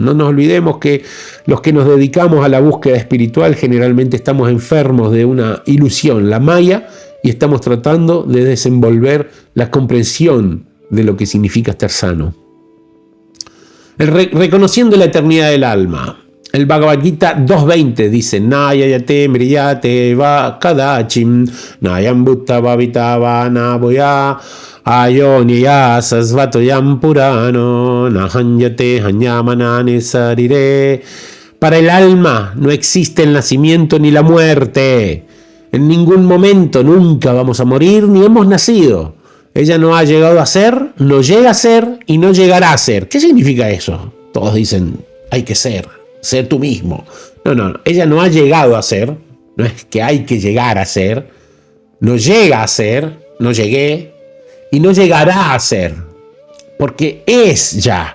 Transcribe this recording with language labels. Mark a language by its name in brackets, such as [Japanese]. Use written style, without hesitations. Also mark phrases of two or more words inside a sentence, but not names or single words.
[Spanish] No nos olvidemos que los que nos dedicamos a la búsqueda espiritual generalmente estamos enfermos de una ilusión, la maya, y estamos tratando de desenvolver la comprensión de lo que significa estar sano. Reconociendo la eternidad del alma. El Bhagavad Gita 2.20 dice: [Sanskrit] Nayayate mriyate va kadachim nayam bhutta bhavita va naboya ayoniya sasvatoyam purano nahanyate hanyamanane sarire. [Spanish] Para el alma no existe el nacimiento ni la muerte. En ningún momento, nunca vamos a morir ni hemos nacido. Ella no ha llegado a ser, no llega a ser y no llegará a ser. ¿Qué significa eso? Todos dicen, hay que ser tú mismo. No, ella no ha llegado a ser, no es que hay que llegar a ser, no llega a ser, no llegué y no llegará a ser, porque es ya.